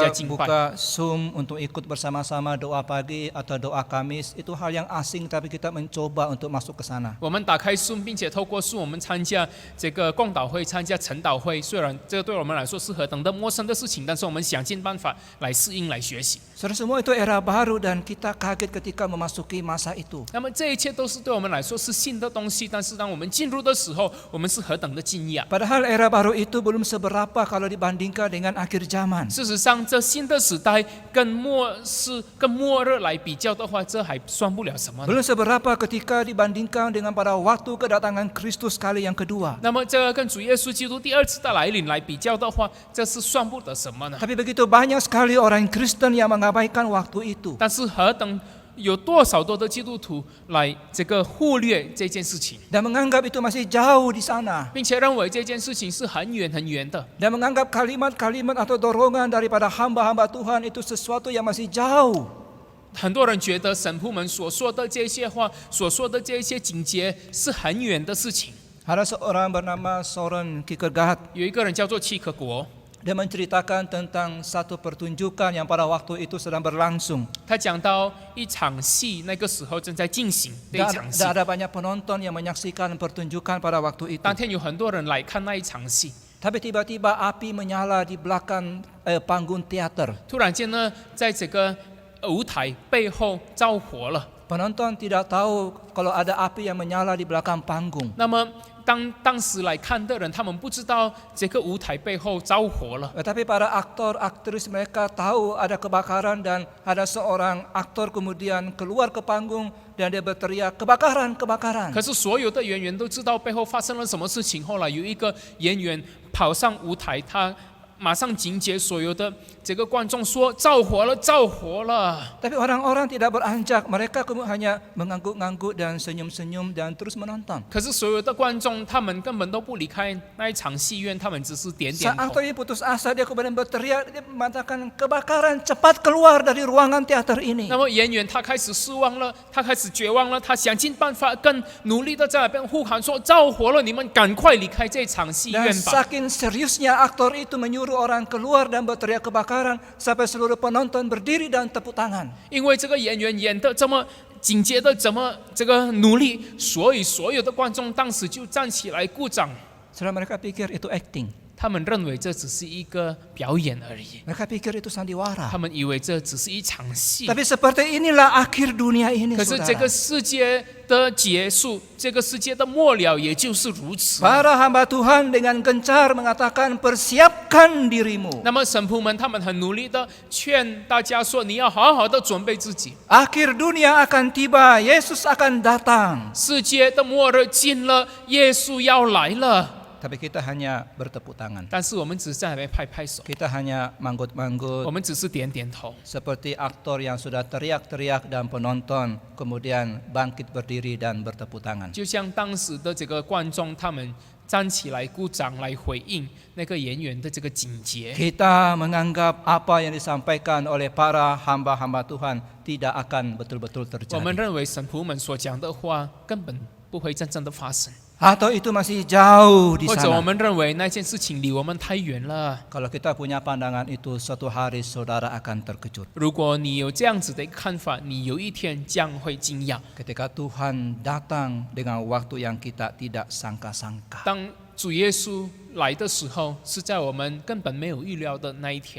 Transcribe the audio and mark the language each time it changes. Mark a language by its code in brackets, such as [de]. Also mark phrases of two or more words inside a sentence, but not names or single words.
[id] Kita [zh] 敬拜。 [id] buka Zoom untuk ikut bersama-sama doa pagi atau doa Kamis. Itu hal yang asing, tapi kita mencoba untuk masuk ke sana. [zh] 我们打开 Zoom， 并且透过 Zoom 我们参加这个共祷会、参加晨祷会。虽然这个对我们来说是何等的陌生的事情，但是我们想尽办法来适应、来学习。 [id] Saudara, semua itu era baru dan kita kaget ketika memasuki masa itu. [zh] 那么这一切都是对我们来说是新的东西，但是当我们进入的时候，我们是何等的惊讶。 [id] Padahal era baru itu belum seberapa kalau dibandingkan dengan akhir zaman. [zh] 事实上，这新的时代跟末日来比较的话，这还算不了什么呢。 [id] Belum seberapa ketika dibandingkan dengan pada waktu kedatangan Kristus kali yang kedua. [zh] 那么，这个跟主耶稣基督第二次的来临来比较的话，这是算不得什么呢？ [id] Tapi begitu banyak sekali orang Kristen yang mengabaikan waktu itu. [zh] 但是有多少多的基督徒来这个忽略这件事情， [id] Dan menganggap itu masih jauh di sana. [zh] 并且认为这件事情是很远很远的， [id] Dan menganggap kalimat-kalimat atau dorongan daripada hamba-hamba Tuhan itu sesuatu yang masih jauh. [zh] 很多人觉得神父们所说的这些话，所说的这些警戒是很远的事情。 [id] Ada seorang bernama Soren Kierkegaard. [zh] 有一个人叫做契诃国， [id] Dia menceritakan tentang satu pertunjukan yang pada waktu itu sedang berlangsung. [zh] 他讲到一场戏，那个时候正在进行的一 [id] Dan [zh] 场戏 [id] ada banyak penonton yang menyaksikan pertunjukan pada waktu itu. [zh] 当天有很多人来看那一场戏， [id] Tapi tiba-tiba api menyala di belakang panggung teater. [zh] 突然间呢，在这个舞台背后着火了。 [id] Penonton tidak tahu kalau ada api yang menyala di belakang panggung. [zh] 那么当时来看的人，他们不知道这个舞台背后着火了。 [id] Tetapi para aktor, aktris mereka tahu ada kebakaran dan ada seorang aktor kemudian keluar ke panggung dan dia berteriak kebakaran, kebakaran. [zh] 可是所有的演员都知道背后发生了什么事情。后来有一个演员跑上舞台，他马上警戒所有的这个观众说：“着火了，着火了。” [id] Tapi orang-orang tidak beranjak, mereka hanya mengangguk-angguk dan senyum-senyum dan terus menonton. [zh] 可是所有的观众他们根本都不离开那一场戏院，他们只是点点 [id] Saat [zh] 头 [id] aktor。ini putus asa, dia kemudian berteriak, dia mengatakan kebakaran, cepat keluar dari ruangan teater ini. [zh] 那么演员他开始失望了，他开始绝望了，他想尽办法更努力的在那边呼喊说：“着火了，你们赶快离开这场戏 [id] Dan [zh] 院吧！” [id] saking seriusnya aktor itu menyuruh orang keluar dan berteriak kebakaran sampai seluruh penonton berdiri dan tepuk tangan. [zh] 因为这个演员演得这么紧接着怎么这个努力，所以所有的观众当时就站起来鼓掌。 [id] Setelah mereka pikir itu acting. [zh] 他们认为这只是一个表演而已， [id] Mereka pikir itu sandiwara. [zh] 他们以为这只是一场戏。 [id] Tapi seperti inilah akhir dunia ini, [zh] 可是这个 [id] saudara. [zh] 世界的结束，这个世界的末了，也就是如此。 [id] Para hamba Tuhan dengan gencar mengatakan persiapkan dirimu. [zh] 那么神仆们他们很努力的劝大家说，你要好好的准备自己， [id] Akhir dunia akan tiba, Yesus akan datang. [zh] 世界的末日近了，耶稣要来了。 [id] Tapi kita hanya bertepuk tangan. [zh] 但是我们只是在那边拍拍手， [id] Kita hanya [zh] 我 [id] manggut-manggut [zh] 们只是点点头， [id] seperti aktor yang sudah teriak-teriak dan penonton kemudian bangkit berdiri dan bertepuk tangan. [zh] 就像当时的这个观众，他们站起来鼓掌来回应那个演员的这个警戒。 [id] Kita menganggap apa yang disampaikan oleh para hamba-hamba Tuhan tidak akan betul-betul [zh] 我们 [id] terjadi. [zh] 认为神仆们所讲的话根本不会真正的发生， [id] Atau itu masih jauh di [zh] 或者我 [id] sana. [zh] 们认为那件事情离我们太远了。 [id] Kalau kita punya pandangan itu, suatu hari saudara akan terkejut. [zh] 如果你有这样子的一个看法，你有一天将会惊讶。 [id] Ketika Tuhan datang dengan waktu yang kita tidak sangka-sangka. [zh] 当主耶稣来的时候，是在我们根本没有预料的那一天。